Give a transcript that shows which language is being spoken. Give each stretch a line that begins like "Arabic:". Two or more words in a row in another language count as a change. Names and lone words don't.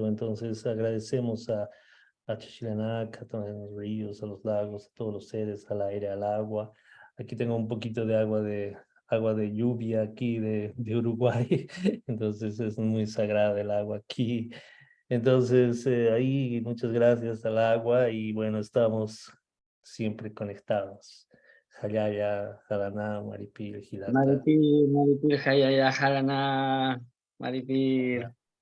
Spanish: Entonces agradecemos a Chichilanac, a todos los ríos, a los lagos, a todos los seres, al aire, al agua. Aquí tengo un poquito de agua de lluvia aquí de Uruguay, entonces es muy sagrada el agua aquí. Entonces ahí muchas gracias al agua y bueno, estamos siempre conectados.
Aymara: Hayaya, Haraná, Maripil, Hilata. Maripir, Maripir, Hayaya, Harana, Maripir.